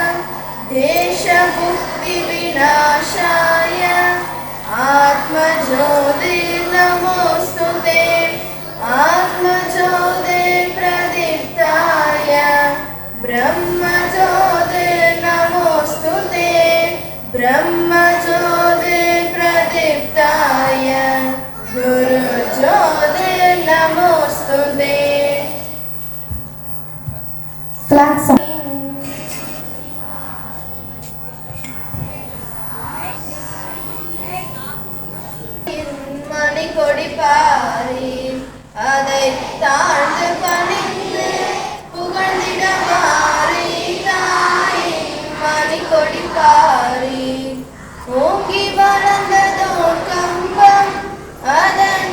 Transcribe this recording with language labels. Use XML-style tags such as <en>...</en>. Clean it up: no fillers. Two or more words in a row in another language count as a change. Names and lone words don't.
<sa>देशमुक्तिविनाशाय आत्मज्योति नमोस्तुते आत्मज्योति प्रदीप्ताय ब्रह्मज्योति नमोस्तुते ब्रह्मज्योति प्रदीप्ताय गुरुज्योति नमोस्तुते।</sa> <en>flag song.</en> <ta>மணிக்கொடி பாரி அதை தாழ்ந்து பணிந்து புகழ்ந்திட மாறி தாய் மணிக்கொடி பாரி ஓங்கி வளர்ந்ததோர் கம்பம் அதன்</ta>